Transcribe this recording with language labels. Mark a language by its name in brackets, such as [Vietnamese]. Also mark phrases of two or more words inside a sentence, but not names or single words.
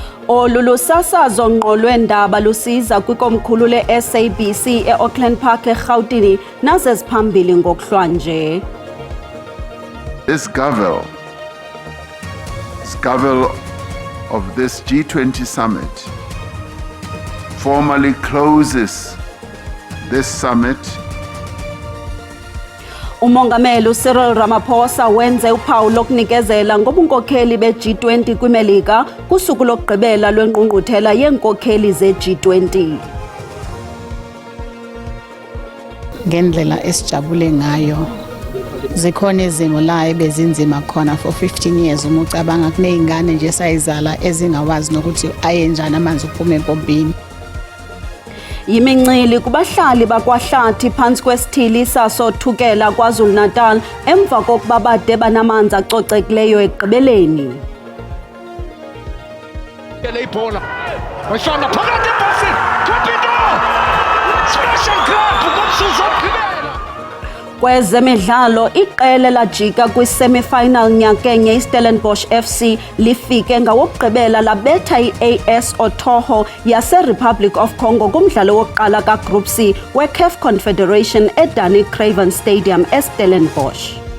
[Xhosa] Olulusasazo ngqo lweendaba lusiza kwikomkhulu le-SABC e-Auckland Park eRhawutini naze ziphambili ngokuhlwanje. [English] This gavel of this G20 summit formally closes this summit. [Xhosa] Umongameli Cyril Ramaphosa wenze uphawu lokunikezela ngobunkokheli be-G20 kwiMelika kusuku lokugqibela lwengqungquthela yeenkokheli ze-G20. [Zulu] Ngendlela esijabule ngayo. Zikhona izimo la ebezinzima khona [English] for 15 years [Zulu] uma ucabanga kuneyingane nje sayizala ezingawazi nokuthi ayenjani amanzi uphuma empompini. [Xhosa] Yimincili kubahlali bakwaHlathi phansi kwesithili sasothukela KwaZulu-Natal emva kokuba bade banamanzi acocekileyo ekugqibeleni. Kwezemidlalo iqela lajika kwi-semi-final nyakenye iStellenbosch FC lifike ngawokugqibela labetha i-AS Otoho yase-Republic of Congo kumdlalo wokuqala ka-Group C we-CAF Confederation eDanny Craven Stadium eStellenbosch.